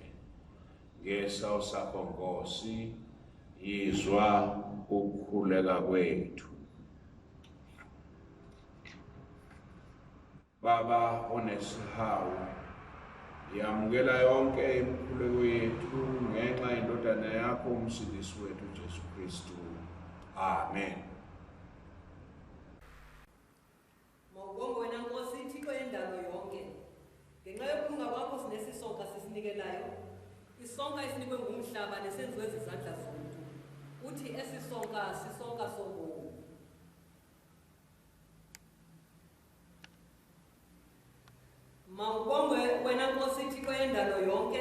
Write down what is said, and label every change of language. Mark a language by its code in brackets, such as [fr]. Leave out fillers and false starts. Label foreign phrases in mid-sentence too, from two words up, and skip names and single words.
[zu] Ngesawu sakho Nkosi, yizwa ukukhuleka kwethu. Baba onesihawu, yamukela yonke imikhuleko yethu ngenxa yendodana yakho umsindisi wethu Jesu Kristu. Amen. [xh] Mawubonge wena Nkosi Thixo yendalo yonke. Ngenxa yokulunga kwakho sinesisonka sisinikelayo. Isonka esinikwe ngumhlaba nesenziwe zizandla zomuntu. Uthi esisonka sisonka sobomi. Mawubonge wena Nkosi Thixo yendalo yonke.